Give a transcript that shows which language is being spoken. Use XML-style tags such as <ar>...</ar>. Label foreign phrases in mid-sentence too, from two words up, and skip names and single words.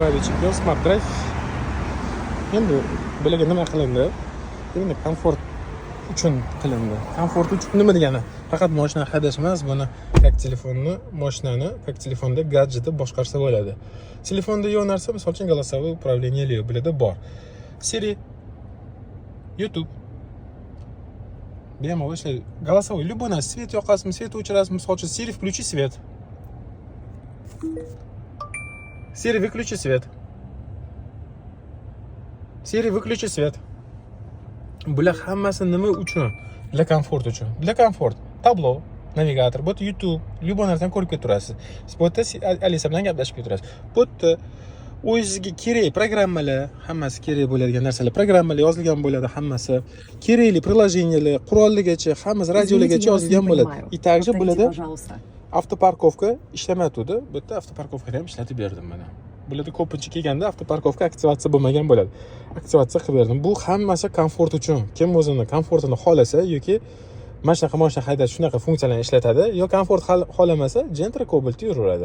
<uz>Chipyon Smart Drive. Endi bularga nima qilindi? Endi komfort uchun qilindi. Komfort uchun nima degani? Faqat mashina haydash emas, buni как telefonni, mashinani, как telefonda gadjetni boshqarsa bo'ladi. Telefonda yo'q narsa, misol uchun</uz> <ru>голосовое управление</ru> <uz>bularda bor. Siri, YouTube bemalol ishlaydi.</uz> <ru>Голосовой любой</ru> <uz>narsa, svet yoqasizmi, svet o'chirasizmi, misol uchun Siri</uz> <ru>включи свет. Siri, выключи свет. Siri, выключи свет.</ru> <uz>Bular hammasi nima uchun? Для komfort uchun. Для komfort. Tablo, navigator, bu YouTube, любой narsani ko'rib turasiz. Bu yerda Alisa bilan gaplashib turasiz. Bu yerda o'zingizga kerak programmalar, hammasi kerak bo'ladigan narsalar, programmalar yozilgan bo'ladi, hammasi. Kerakli приложениялар, qurolligacha, hammasi radiolargacha yozilgan bo'ladi.</uz> <ru>И также</ru> <uz>bularda avtoparkovka ishlamaydi. Bu yerda avtoparkovkani ham ishlatib berdim mana. Bularda ko'pincha kelganda avtoparkovka aktivatsiya bo'lmagan bo'ladi. Aktivatsiya qilib berdim. Bu hammasi komfort uchun. Kim o'zini komfortini xolasa yoki mashina haydash shunaqa funksiyalarni ishlatadi, yo komfort xohlamasa, Gentra Cobalt yuraveradi.</uz>